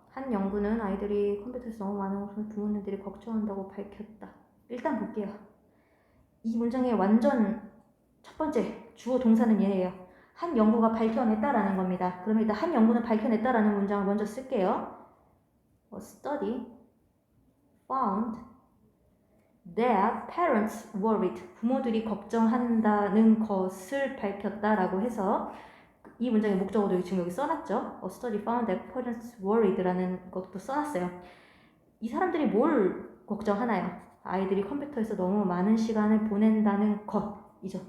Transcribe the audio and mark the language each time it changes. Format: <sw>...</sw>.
<ko>한 연구는 아이들이 컴퓨터에서 너무 많은 것을 부모님들이 걱정한다고 밝혔다. 일단 볼게요. 이 문장의 완전 첫 번째 주어 동사는 얘예요. 한 연구가 밝혀냈다라는 겁니다. 그러면 일단 한 연구는 밝혀냈다라는 문장을 먼저 쓸게요.</ko> <en>A study found that parents worried.</en> <ko>부모들이 걱정한다는 것을 밝혔다라고 해서 이 문장의 목적어도 지금 여기 써놨죠.</ko> <en>A study found that parents worried</en> <ko>라는 것도 써놨어요. 이 사람들이 뭘 걱정하나요? 아이들이 컴퓨터에서 너무 많은 시간을 보낸다는 것이죠.</ko>